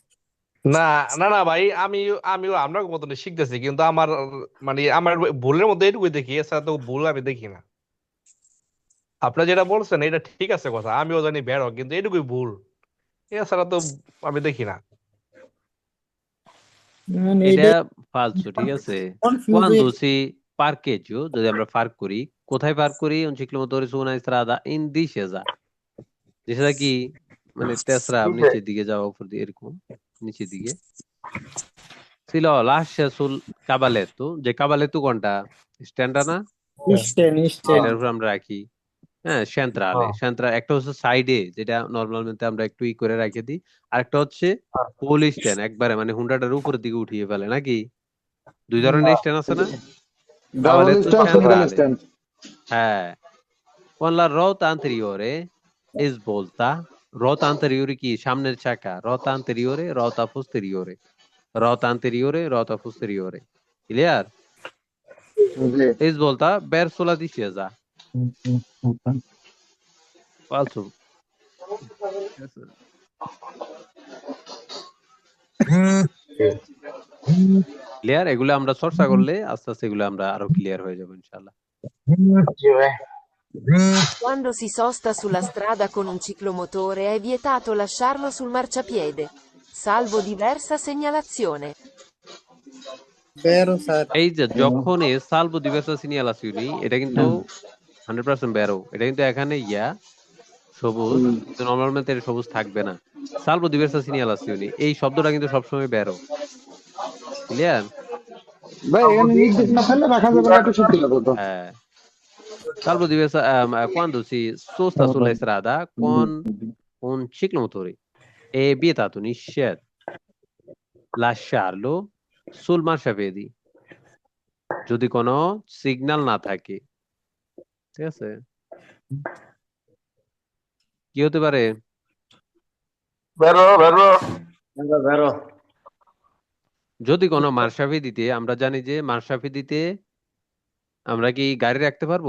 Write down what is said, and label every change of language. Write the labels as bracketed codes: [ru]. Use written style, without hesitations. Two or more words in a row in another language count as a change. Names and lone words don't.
[bn] না না না ভাই, আমিও আপনার মতন শিখতেছি, কিন্তু আমার মানে আমার ভুলের মধ্যে এটুকুই দেখি, এছাড়া তো ভুল আমি দেখি না। আপনার যেটা বলছেন এটা ঠিক আছে কথা, আমিও জানি বেরো, কিন্তু এটুকুই ভুল, এছাড়া তো আমি দেখি না। মানে এটা এটা ফালতু, ঠিক আছে? কনফিউজ [it] quando si parcheggio, [bn] যদি আমরা পার্ক করি, কোথায় পার্ক করি? [it] un ciclomotore su una strada in discesa, [bn] discesa কি মানে তেসরা নিচের দিকে যাওয়া, উপর দিয়ে এরকম নিচের দিকে। [it] ছিল lascia sul cavalletto, [bn] যে cavalletto কোনটা? স্ট্যান্ডটা না, নিশ্চয় এটার উপর আমরা রাখি। হ্যাঁ, সেন্ট্রাল একটা হচ্ছে সাইডে, যেটা নর্মালmente আমরা একটু ই করে রেখে দিই, আর একটা হচ্ছে ফুল স্ট্যান্ড, একবারে মানে হুন্ডাটার উপরের দিকে উঠিয়ে ফেলে নাকি? দুই ধরনের স্ট্যান্ড আছে না, ডাবল [it] cavalletto [bn] স্ট্যান্ড, সিঙ্গেল [it] centrale, [bn] স্ট্যান্ড। হ্যাঁ, [it] con la ruota anteriore svolta, ruota anteriore কি? [bn] সামনের চাকা, [it] ruota anteriore, ruota posteriore, ruota anteriore, ruota posteriore, clear? [bn] জি। [it] Svolta verso la discesa, falso, [bn] ক্লিয়ার? এগুলো আমরা চর্চা করলে আস্তে আস্তে এগুলো আমরা আরো ক্লিয়ার হয়ে যাবো ইনশাআল্লাহ। [it] Quando si sosta sulla strada con un ciclomotore è vietato lasciarlo sul marciapiede, salvo diversa segnalazione. Vero, sir. [bn] এই যে যখন [it] salvo diversa segnalazioni [bn] এটা কিন্তু 100% বেরো, এটা কিন্তু এখানে সবুজ, কিন্তু নর্মালmente এটা সবুজ থাকবে না। [it] salvo diversa segnalazioni [bn] এই শব্দটা কিন্তু সবসময় বেরো, ক্লিয়ার? ভাই এখানে নির্দেশ না থাকলে রাখা যাবে না, এটা সত্যি কথা তো। হ্যাঁ, [it] salvo diversa quando si sosta sulla strada con un ciclomotore è vietato, নিষেধ, lasciarlo sul marciapiedi [bn] যদি কোনো সিগন্যাল না থাকে, ঠিক আছে? কি হতে পারে? বেরো বেরো। যদি কোনো মার্শাফিদিতে, আমরা জানি যে মার্শাফিদিতে আমরা কি গাড়ি রাখতে পারবো?